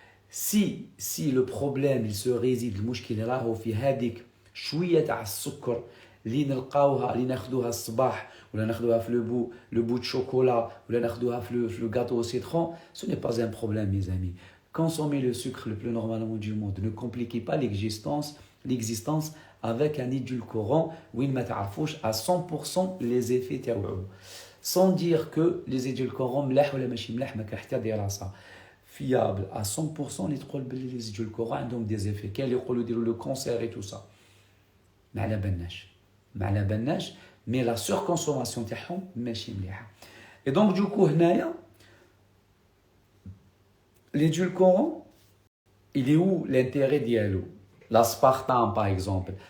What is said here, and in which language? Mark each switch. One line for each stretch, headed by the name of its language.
French: Si le problème il se réside
Arabic: المشكل راهو في هذيك شويه تاع السكر اللي نلقاوها اللي ناخذوها الصباح ولا ناخذوها
French: في le bout de chocolat
Arabic: ولا ناخذوها في
French: le gâteau au citron, ce n'est pas un problème mes amis. Consommez le sucre le plus normalement du monde. Ne compliquez pas l'existence avec un édulcorant
Arabic: وين ما تعرفوش
French: à 100% les effets
Arabic: تاعو.
French: Sans dire que les édulcorants
Arabic: ملاح ولا ماشي ملاح، ما كاين حتى دراسه
French: fiable à 100%
Arabic: اللي تقول بلي
French: les édulcorants
Arabic: عندهم
French: des effets.
Arabic: كاين اللي يقولوا يديروا
French: le cancer et tout ça.
Arabic: ما على بالناش
French: mais la surconsommation
Arabic: تاعهم ماشي مليحه.
French: Et donc du coup
Arabic: هنايا
French: l'édulcorant il est où l'intérêt
Arabic: ديالو؟
French: l'aspartame par exemple.